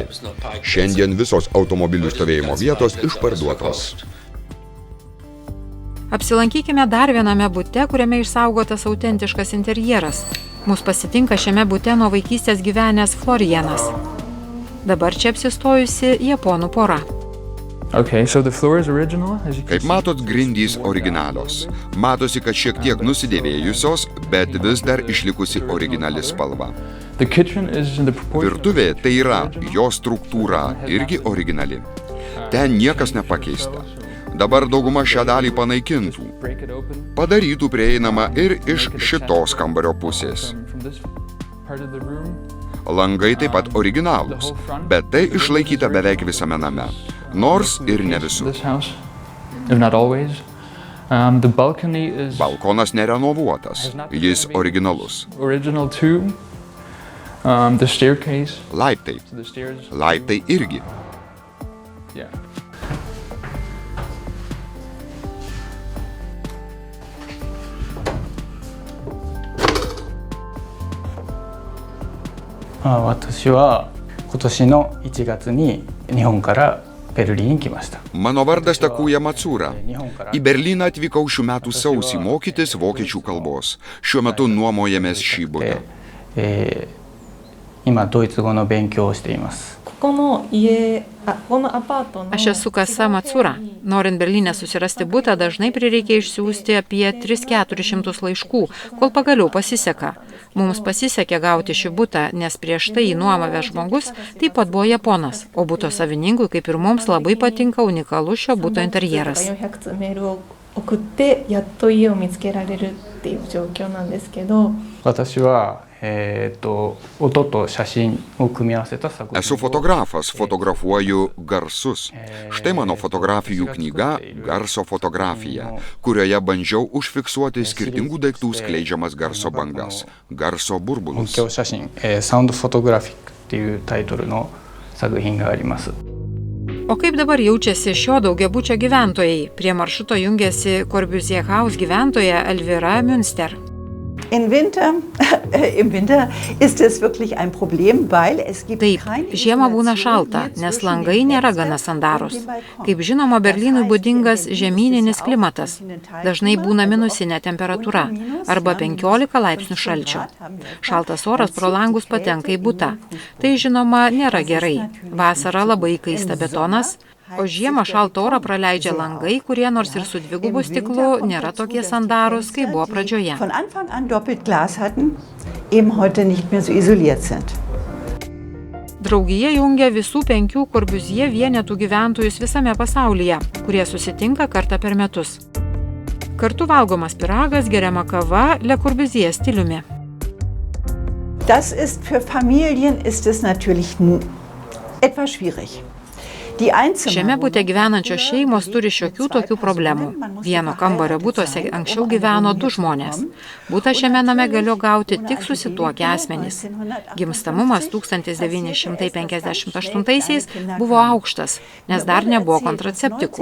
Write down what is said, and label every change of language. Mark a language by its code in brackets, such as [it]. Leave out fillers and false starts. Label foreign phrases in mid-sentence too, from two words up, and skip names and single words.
[lt] Šiandien visos automobilių stovėjimo vietos išparduotos. Apsilankykime dar viename bute, kuriame išsaugotas autentiškas interjeras. Mus pasitinka šiame bute nuo vaikystės gyvenęs Florianas. Dabar čia apsistojusi japonų pora. [en] Okay, so the floor is original, as you can [lt] Kaip matot, grindys originalios. Matosi, kad šiek tiek nusidėvėjusios, bet vis dar išlikusi originali spalva. [en] The kitchen is in the proportion. [lt] Virtuvė tai yra, jo struktūra irgi originali. Ten niekas nepakeista. Dabar dauguma šią dalį panaikintų. [en] Break it open [lt] Padarytų prieinama ir iš šitos kambario pusės. [en] from this part of the room. [lt] Langai taip pat originalūs, bet tai išlaikyta beveik visame name. Nors ir ne visur. [en] This house, if not always. The balcony is [lt] Balkonas nerenovuotas, jis originalus. [en] original too. The staircase, [lt] Laiptai. [en] the stairs, [lt] Laiptai irgi. [en] yeah. [ja] Ah, 私は今年の1月に日本からベルリンに来ました。 [lt] Mano vardas Takuja Matsura. Į Berlyną atvykau šių metų sausį mokytis vokiečių kalbos. Šiuo metu nuomojamės šį butą. [ja] 今ドイツ語の勉強をしています。 [lt] Aš esu Kasa Matsura. Norint Berlyne susirasti butą, dažnai prireikia išsiųsti apie 300–400 laiškų, kol pagaliau pasiseka. Mums pasisekė gauti šį butą, nes prieš tai į nuomavęs žmogus taip pat buvo japonas, o buto savininkui, kaip ir mums, labai patinka unikalus šio buto interjeras. [ja] 送ってやっと家を見つけられるっていう状況なんですけど。私は音と写真を組み合わせた作品。 [lt] Esu fotografas, fotografuoju garsus. Štai mano fotografijų knyga Garso fotografija, kurioje bandžiau užfiksuoti skirtingų daiktų skleidžiamas garso bangas, garso burbulus. [ja] 音響写真、サウンドフォトグラフィックっていうタイトルの作品があります。 [lt] O kaip dabar jaučiasi šio daugiabučio gyventojai? Prie maršruto jungiasi Corbusier House gyventoja Elvira Münster. [de] Im Winter ist es wirklich ein Problem, weil es gibt [lt] Taip, žiemą būna šalta, nes langai nėra gana sandarūs. Kaip žinoma, Berlynui būdingas žemyninis klimatas. Dažnai būna minusinė temperatūra arba 15 laipsnių šalčio. Šaltas oras pro langus patenka į butą. Tai žinoma nėra gerai. Vasara labai kaista betonas, o žiemą šaltą orą praleidžia langai, kurie nors ir su dvigubu stiklu nėra tokie sandarūs, kaip buvo pradžioje. [de] von Anfang an doppelt Glas hatten, eben heute nicht mehr so isoliert sind. [lt] Draugija jungia visų 5 Corbusier vienetų gyventojus visame pasaulyje, kurie susitinka kartą per metus. Kartu valgomas pyragas, geriama kava Le Corbusier stiliumi. [de] Das ist für Familien ist es natürlich etwas schwierig. [lt] Šiame bute gyvenančios šeimos turi šiokių tokių problemų. Vieno kambario butuose anksčiau gyveno 2 žmonės. Butą šiame name galėjo gauti tik susituokę asmenys. Gimstamumas 1958-aisiais buvo aukštas, nes dar nebuvo kontraceptikų.